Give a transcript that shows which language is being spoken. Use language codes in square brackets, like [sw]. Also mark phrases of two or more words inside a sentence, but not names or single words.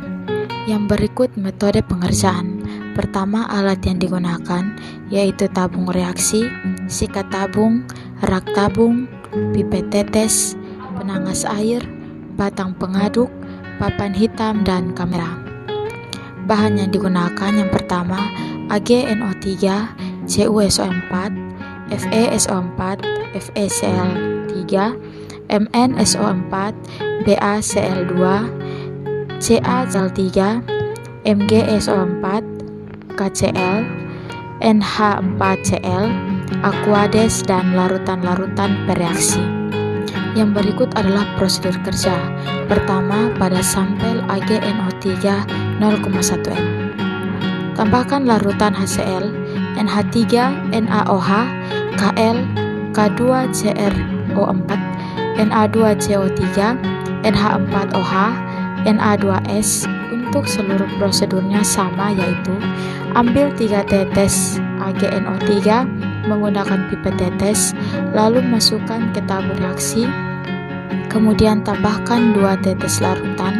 [id] Yang berikut metode pengerjaan. Pertama, alat yang digunakan yaitu tabung reaksi, sikat tabung, rak tabung, pipet tetes, penangas air, batang pengaduk, papan hitam, dan kamera. Bahan yang digunakan yang pertama AgNO3, CuSO4, FeSO4, FeCl3, MnSO4, BaCl2, CaCl3, MgSO4, KCl, NH4Cl, Aquades, dan larutan-larutan bereaksi. Yang berikut adalah prosedur kerja. Pertama, pada sampel AgNO3 0,1 m. Tambahkan larutan HCl, NH3, NaOH, Kl, K2CrO4, Na2CO3, NH4OH, Na2S Untuk seluruh prosedurnya sama, yaitu ambil 3 tetes AgNO3 menggunakan pipet tetes, lalu masukkan ke tabung reaksi, kemudian tambahkan 2 tetes larutan.